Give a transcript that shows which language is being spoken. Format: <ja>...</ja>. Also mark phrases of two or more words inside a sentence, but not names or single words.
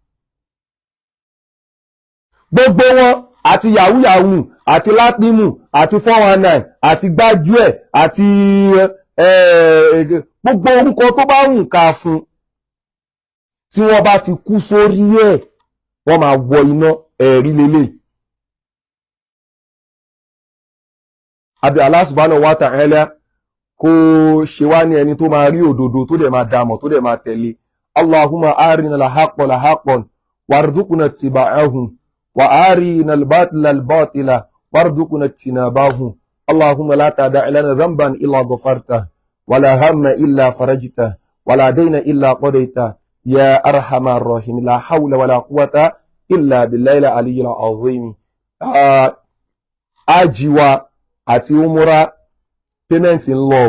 <yo>gbogbo wọn àti Yahoo àti Látìmù àti 419 àti Gbájúẹ̀ àti gbogbo orúkọ tó bá wù ká fún tí wọ́n bá fi kú sórí ẹ̀ wọ́n máa wọ iná ẹ̀rí lélẹ̀ àbí</yo> <ar>الله سبحانه وتعالى</ar> <yo>kó ṣe wá ní ẹni tó máa rí òdodo tó dẹ̀ máa dámọ̀ tó dẹ̀ máa tẹ̀lé</yo> <ar>اللهم أرنا الحق حقا وارزقنا اتباعه وأرنا الباطل الباطل وارزقنا اجتنابه اللهم لا تدع لنا ذنبا إلا غفرته ولا هما إلا فرجته ولا دينا إلا قضيته يا أرحم الرحيم لا حول ولا قوة إلا بالله العلي العظيم.</ar> <yo>Ájì wa àti umura payment ń lọ.</yo>